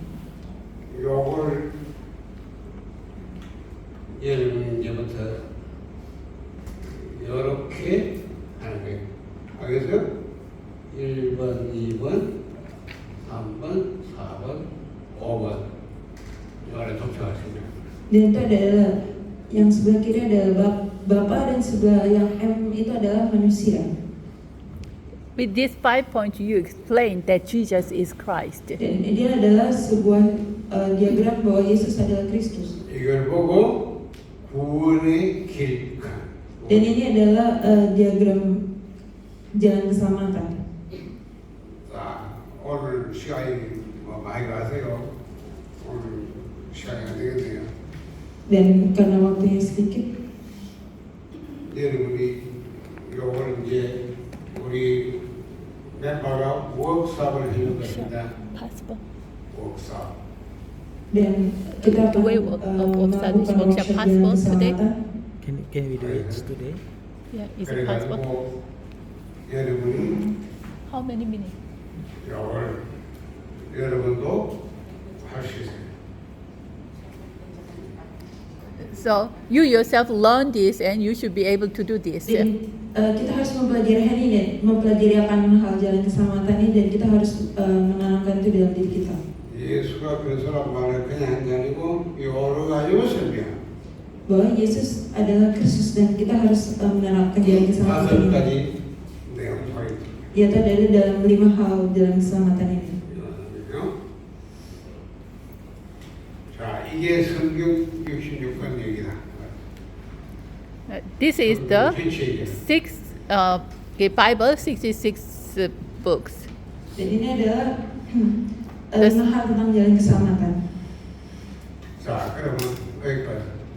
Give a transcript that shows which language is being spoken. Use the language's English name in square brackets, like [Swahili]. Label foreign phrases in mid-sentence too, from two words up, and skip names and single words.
[Korean] 요걸 여러분 이제부터 이렇게 하는 거예요. 알겠어요? 1번, 2번, 3번, 4번, 5번 이 안에 도착하십니다. [Indonesian] Dan itu adalah yang sebelah kiri adalah Bapa dan sebelah yang M itu adalah manusia. [English] With these 5 points, you explain that Jesus is Christ. [Indonesian] Dan ini adalah sebuah diagram bahwa Yesus adalah Kristus. [Korean] 이걸 보고 구원의 길. [Indonesian] Dan ini adalah diagram jalan keselamatan. [Korean] 자, 오늘 시간이 많이 가세요. 오늘 시간이 안 되겠네요. [Indonesian] Dan karena waktunya sedikit, [Korean] 여러분이 요걸 이제 우리 멤버가 워크숍을 하는 것입니다. [English] Possible. [Korean] 워크숍. [Indonesian] dan kita [English] The way [Indonesian] akan [English] of studies [Indonesian] melakukan [English] workshop workshop possible [Indonesian] jalan [English] today? [Indonesian] keselamatan. [English] Can we do it today? Yeah, is it possible? [Korean] 그래가지고 여러분이 [English] How many minutes? [Korean] 요걸 여러분도 할 수 있어요. [English] So you yourself learn this and you should be able to do this. [Indonesian] Jadi kita harus mempelajari hari ini, mempelajari akan hal jalan keselamatan ini, dan kita harus menanamkan itu dalam diri kita. [Korean] 예수가 그리스도란 말을 그냥 한 게 아니고 여러 가지로 설명. [Indonesian] Bahwa Yesus adalah Kristus dan kita harus menerapkan jalan keselamatan [Korean] 다섯 [Indonesian] ini. [Korean] 가지 내용 포인트. [Indonesian] Yaitu ada dalam 5 hal jalan keselamatan ini. [Korean] 그죠? 자, 이게 성경 66권 얘기다. [English] This is the [Korean] 전체 얘기. [English] Bible 66 books. [Indonesian] Dan ini adalah 5 hal tentang jalan keselamatan. [Korean] 자, 그러면 여기까지.